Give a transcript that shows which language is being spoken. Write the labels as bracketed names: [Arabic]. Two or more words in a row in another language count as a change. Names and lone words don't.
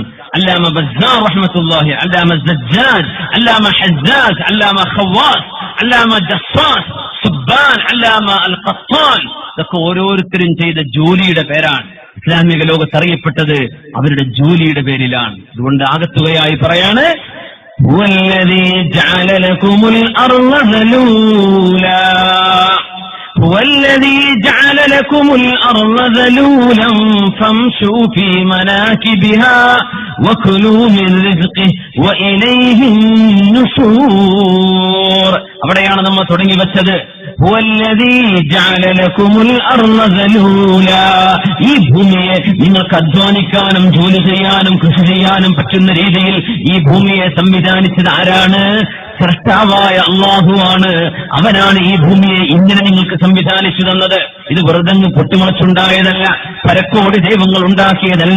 [Malayalam] അല്ലാമ ബസ്സാർ റഹ്മത്തുള്ളാഹി, അല്ലാമ സജ്ജാദ്, അല്ലാമ ഹജ്ജാജ്, അല്ലാമ ഖവാസ്, അല്ലാമ ജസ്സാസ്, സുബ്ബാൻ, അല്ലാമ അൽ ഖത്താൻ, ഇതൊക്കെ ഓരോരുത്തരും ചെയ്ത ജോലിയുടെ പേരാണ്. ഇസ്ലാമിക ലോകത്ത് അറിയപ്പെട്ടത് അവരുടെ ജോലിയുടെ പേരിലാണ്. അതുകൊണ്ട് ആകത്തുകയായി പറയാണ്, [Arabic] هو الذي جعل لكم الأرض ذلولا هو الذي جعل لكم الأرض ذلولا فامشوا في مناكبها وكلوا من رزقه وإليه النشور. [Malayalam] അവിടെയാണ് നമ്മൾ തുടങ്ങി വെച്ചത്. [Arabic] هو الذي جعل لكم الأرض ذلولا. [Malayalam] ഈ ഭൂമിയെ നിങ്ങൾക്ക് അധ്വാനിക്കാനും ജോലി ചെയ്യാനും കൃഷി ചെയ്യാനും പറ്റുന്ന രീതിയിൽ ഈ ഭൂമിയെ സംവിധാനിച്ചത് ആരാണ്? സൃഷ്ടാവായ അല്ലാഹുവാണ്. അവനാണ് ഈ ഭൂമിയെ ഇങ്ങനെ നിങ്ങൾക്ക് സംവിധാനിച്ചു തന്നത്. ഇത് വെറുതെ പൊട്ടിമുളച്ചുണ്ടായതല്ല, പരക്കോടി ദൈവങ്ങൾ ഉണ്ടാക്കിയതല്ല.